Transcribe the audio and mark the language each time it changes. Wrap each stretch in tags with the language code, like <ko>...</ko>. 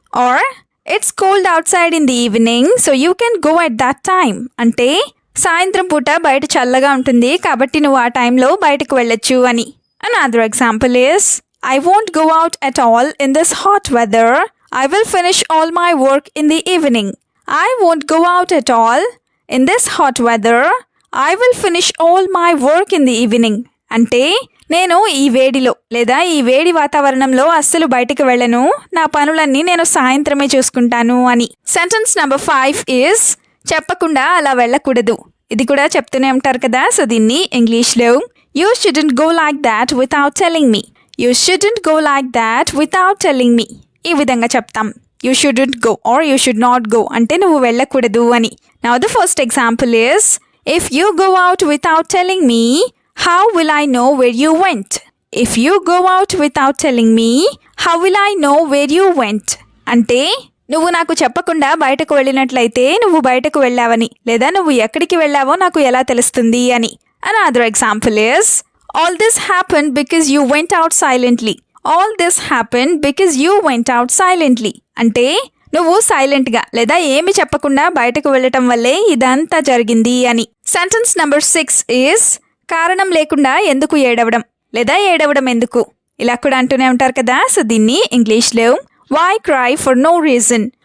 <en>or it's cold outside in the evening so you can go at that time</en> <te>అంటే సాయంత్రం పూట బయట చల్లగా ఉంటుంది కాబట్టి నువ్వు ఆ టైంలో బయటకు వెళ్ళొచ్చు అని.</te> <en>Another example is I won't go out at all in this hot weather. I will finish all my work in the evening. I won't go out at all. In this hot weather, I will finish all my work in the evening.</en> <te>అంటే నేను ఈ వేడిలో లేదా ఈ వేడి వాతావరణంలో అస్సలు బయటికి వెళ్ళను, నా పనులన్నీ నేను సాయంత్రమే చూసుకుంటాను అని.</te> <en>sentence number 5 is</en> <te>చెప్పకుండా అలా వెళ్ళకూడదు. ఇది కూడా చెప్తూనే ఉంటారు కదా, సో దీన్ని ఇంగ్లీష్లో</te> <en>You shouldn't go like that without telling me. You shouldn't go like that without telling me.</en> <te>ఈ విధంగా చెప్తాం.</te> <en>you shouldn't go or you should not go</en> <te>అంటే నువ్వు వెళ్ళకూడదు అని.</te> <en>Now the first example is if you go out without telling me, how will I know where you went? If you go out without telling me, how will I know where you went?</en> <te>అంటే నువ్వు నాకు చెప్పకుండా బయటకు వెళ్ళినట్లయితే నువ్వు బయటకు వెళ్ళావని లేదా నువ్వు ఎక్కడికి వెళ్ళావో నాకు ఎలా తెలుస్తుంది అని.</te> <en>Another example is all this happened because you went out silently. All this happened because you went out silently.</en> <te>అంటే నువ్వు సైలెంట్గా లేదా ఏమి చెప్పకుండా బయటకు వెళ్ళటం వల్లే ఇదంతా జరిగింది అని.</te> <en>sentence number 6 is</en> <te>కారణం లేకుండా ఎందుకు ఏడవడం లేదా ఏడవడం ఎందుకు, ఇలా కూడా అంటూనే ఉంటారు కదా, సో దీన్ని ఇంగ్లీష్లో</te> <en>Why cry for no reason.</en>